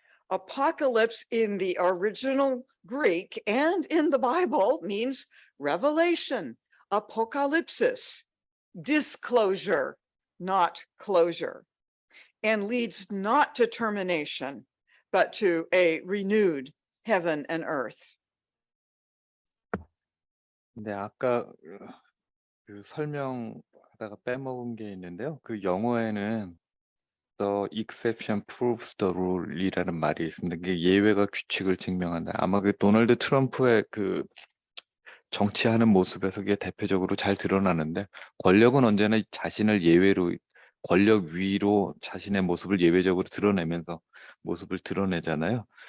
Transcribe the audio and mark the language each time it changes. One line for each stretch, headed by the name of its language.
English: Apocalypse in the original Greek and in the Bible means revelation, apocalypsis, disclosure, not closure, and leads not to termination, but to a renewed heaven and earth.
Korean: 근데 아까 그 설명하다가 빼먹은 게 있는데요. 그 영어에는
English: The exception proves the rule
Korean: 이라는 말이 있습니다. 이게 예외가 규칙을 증명한다. 아마 그 도널드 트럼프의 그 정치하는 모습에서 그게 대표적으로 잘 드러나는데, 권력은 언제나 자신을 예외로, 권력 위로 자신의 모습을 예외적으로 드러내면서 모습을 드러내잖아요.